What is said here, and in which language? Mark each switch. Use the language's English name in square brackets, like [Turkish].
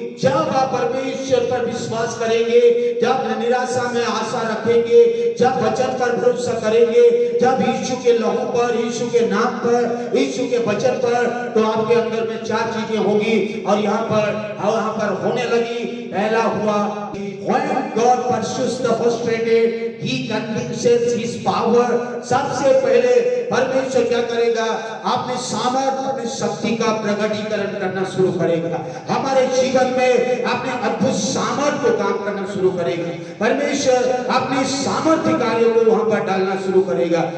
[Hindi] जब आप परमेश्वर पर विश्वास करेंगे, जब निराशा में आशा रखेंगे, जब वचन पर भरोसा करेंगे, जब यीशु के लहू पर, यीशु के नाम पर, यीशु के वचन पर, तो आपके अंदर में 4 चीजें होगी और यहाँ पर होने लगी। पहला हुआ, [English] when God pursues the frustrated, He convinces His power। [Hindi] सबसे पहले परमेश्वर क्या करेगा, अपने सामर्थ्य, अपनी शक्ति का प्रकटीकरण करना शुरू करेगा, हमारे जीवन में अपने अद्भुत सामर्थ्य को काम करना शुरू करेगा। परमेश्वर अपने सामर्थ्य कार्यों को वहां पर डालना शुरू करेगा।